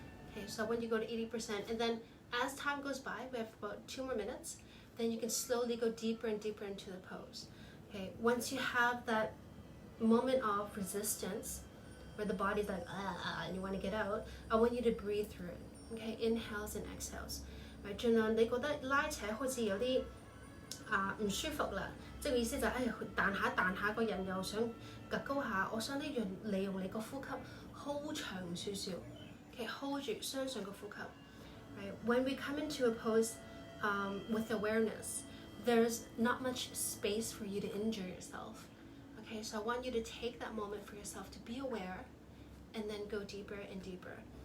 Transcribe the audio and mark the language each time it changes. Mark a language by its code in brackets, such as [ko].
[en] Okay, so when you go to 80%, and then as time goes by, we have about 2 more minutes, then you can slowly go deeper and deeper into the pose. Okay, once you have that moment of resistance, where the body's like, and you want to get out, I want you to breathe through it. Okay, inhales and exhales. Right, [yue] 盡量你覺得拉扯好似有啲唔舒服啦，即係意思就係彈下彈下個人又想趌高下，我想利用你個呼吸 [en] hold [yue] 長少少 ， [en] okay hold [yue] 住相信個呼吸。 [en] Right, when we come into a pose with awareness, there's not much space for you to injure yourself. Okay, so I want you to take that moment for yourself to be aware, and then go deeper and deeper.